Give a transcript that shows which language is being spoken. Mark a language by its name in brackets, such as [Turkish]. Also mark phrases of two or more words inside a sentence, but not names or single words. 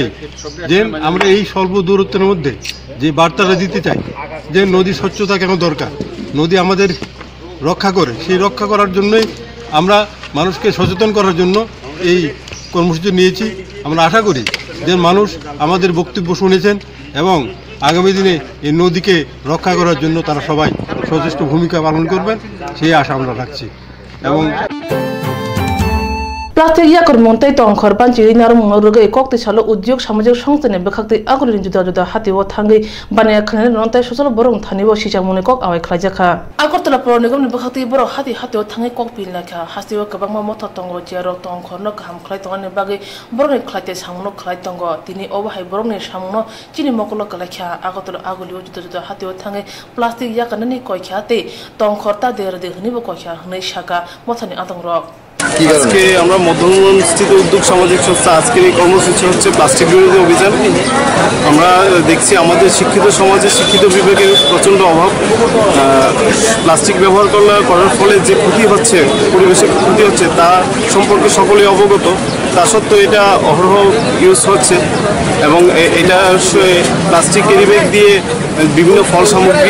[Bangla] যে আমরা এই স্বল্প দূরত্বের মধ্যে যে বার্তাটা দিতে চাই যে নদী স্বচ্ছতা কেন দরকার নদী আমাদের রক্ষা করে সেই রক্ষা করার জন্যই আমরা মানুষকে সচেতন করার জন্য এই কর্মসূচি নিয়েছি আমরা আশা করি যে মানুষ আমাদের বক্তব্য শুনেছেন এবং আগামী দিনে এই নদীকে রক্ষা করার জন্য তারা সবাই সচেষ্ট ভূমিকা পালন করবেন সেই আশা আমরা রাখছি এবং [Kok Borok] প্লাস্টিক ইয়াকর মন্তাই তংখর পাঞ্চিরি নারম রগে kokte salo udyog samajik songstane bekhakte agulin juda juda hati o thangi bania khane nontai social borong thani bo sijamone kok awai khlajaka agartala por nigam ni bekhakte boro hati o thangi kok pin lakha hasti o kabangma motha tongo jero tongkhor no kham khlai tongane bagi borong khlaite samno khlai tongo tini obahai borong ni samno chini mokolo kalakha agartala aguli o juda juda hati o thangi plastic yakane ni koikha te tongkhor ta der de hni bo koikha hnei shaka mothani atongrok [Bangla] আজকে আমরা মধ্যমস্থিত উদ্যোগ সামাজিক সংস্থা আজকের এই কর্মসূচি হচ্ছে প্লাস্টিক বিরোধী অভিযান আমরা দেখছি আমাদের শিক্ষিত সমাজে শিক্ষিত বিবেকের প্রচণ্ড অভাব প্লাস্টিক ব্যবহার করার ফলে যে ক্ষতি হচ্ছে পরিবেশের ক্ষতি হচ্ছে তা সম্পর্কে সকলেই অবগত তা সত্ত্বেও এটা অহরহ ইউজ হচ্ছে এবং এটা [English] plastic carry bag [Bangla] দিয়ে বিভিন্ন ফল সামগ্রী